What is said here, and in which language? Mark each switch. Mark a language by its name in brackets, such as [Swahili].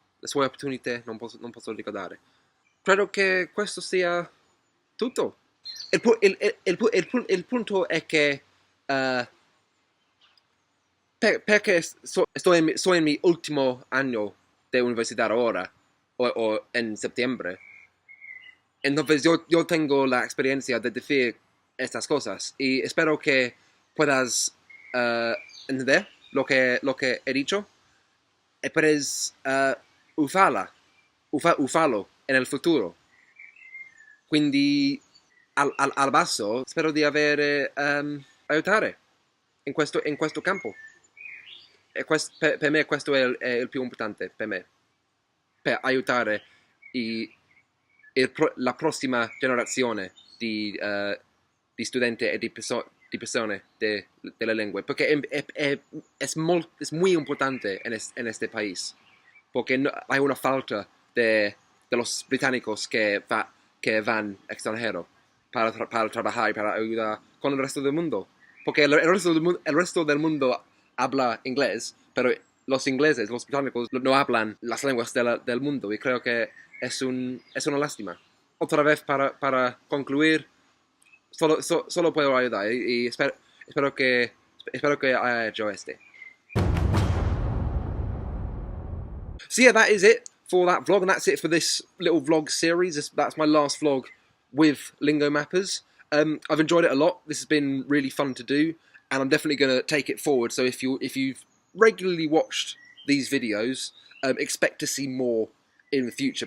[Italian] Le sue opportunità non posso ricordare. Credo che questo sia tutto. Il punto è che perché sono in mi ultimo anno [Spanish] de universidad ahora, o en septiembre. Entonces yo tengo la experiencia de decir estas cosas y espero que puedas entender lo que he dicho e puedes usarlo en el futuro. [Italian] Quindi al basso spero di avere aiutare in questo campo. E per me questo è il più importante, per me, per aiutare i, la prossima generazione di studenti e di persone delle lingue, perché [Spanish] es muy importante en este país, porque no, hay una falta de los británicos que van extranjero para trabajar y para ayudar con el resto del mundo. Porque el resto del mundo habla inglés, pero los ingleses, los británicos, no hablan las lenguas del mundo y creo que es una lástima. Otra vez para concluir, solo puedo ayudar y espero que haya hecho este. [English] So yeah, that is it for that vlog, and that's it for this little vlog series. That's my last vlog with Lingomappers. I've enjoyed it a lot. This has been really fun to do, and I'm definitely going to take it forward. So if you've regularly watched these videos, expect to see more in the future.